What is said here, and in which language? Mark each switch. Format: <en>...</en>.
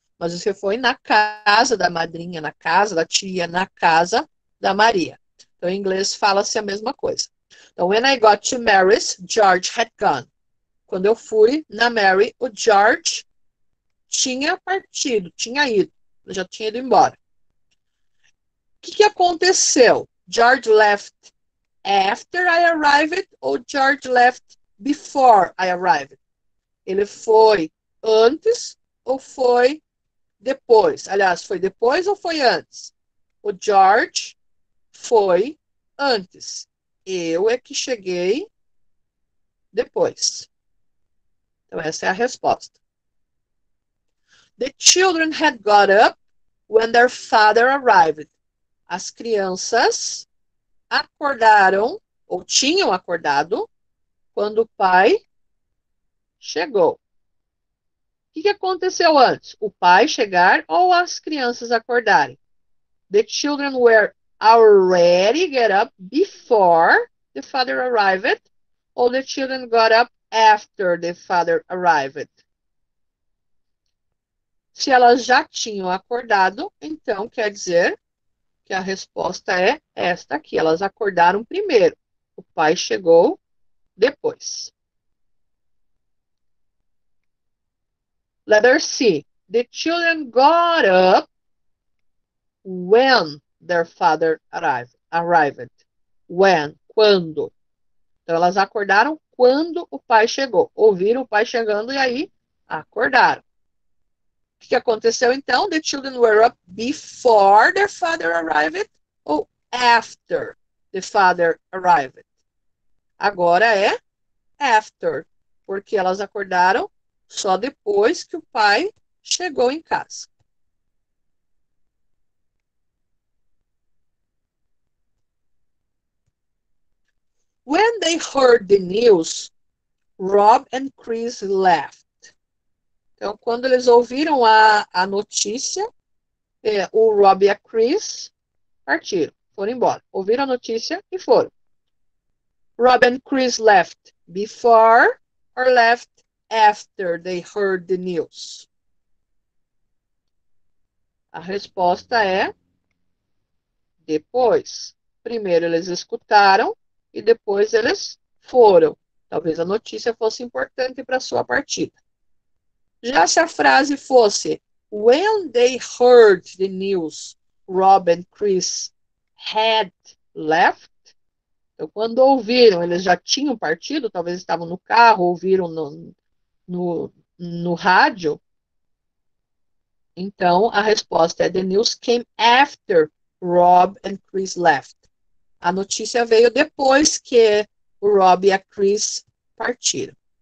<pt>Mas você foi na casa da madrinha, na casa da tia, na casa da Maria. Então, em inglês fala-se a mesma coisa. Então,</pt> <en>when I got to Mary's, George had gone.</en> <pt>Quando eu fui na Mary, o George tinha partido, tinha ido. Já tinha ido embora. O que aconteceu?</pt> <en>George left after I arrived</en> <pt>ou</pt> <en>George left before I arrived?</en> <pt>Ele foi antes ou foi depois? Aliás, foi depois ou foi antes? O George foi antes. Eu é que cheguei depois. Então, essa é a resposta.</pt> <en>The children had got up when their father arrived.</en> <pt>As crianças acordaram, ou tinham acordado, quando o pai chegou. O que aconteceu antes? O pai chegar ou as crianças acordarem?</pt> <en>The children were already get up before the father arrived, or the children got up after the father arrived?</en> <pt>Se elas já tinham acordado, então quer dizer que a resposta é esta aqui. Elas acordaram primeiro. O pai chegou depois.</pt> <en>Letter C. The children got up when their father arrived. When,</en> <pt>quando. Então, elas acordaram quando o pai chegou. Ouviram o pai chegando e aí acordaram. O que aconteceu então?</pt> <en>The children were up before their father arrived</en> <pt>ou</pt> <en>after the father arrived?</en> <pt>Agora é after, porque elas acordaram só depois que o pai chegou em casa.</pt> <en>they heard the news, Rob and Chris left.</en> <pt>Então, quando eles ouviram a notícia, o Rob e a Chris partiram, foram embora. Ouviram a notícia e foram.</pt> <en>Rob and Chris left before or left after they heard the news?</en> <pt>A resposta é depois. Primeiro eles escutaram e depois eles foram. Talvez a notícia fosse importante para a sua partida. Já se a frase fosse</pt> <en>when they heard the news, Rob and Chris had left.</en> <pt>Então, quando ouviram, eles já tinham partido, talvez estavam no carro, ouviram no rádio. Então, a resposta é</pt> <en>the news came after Rob and Chris left.</en> <pt>A notícia veio depois que o Rob e a Chris partiram.</pt>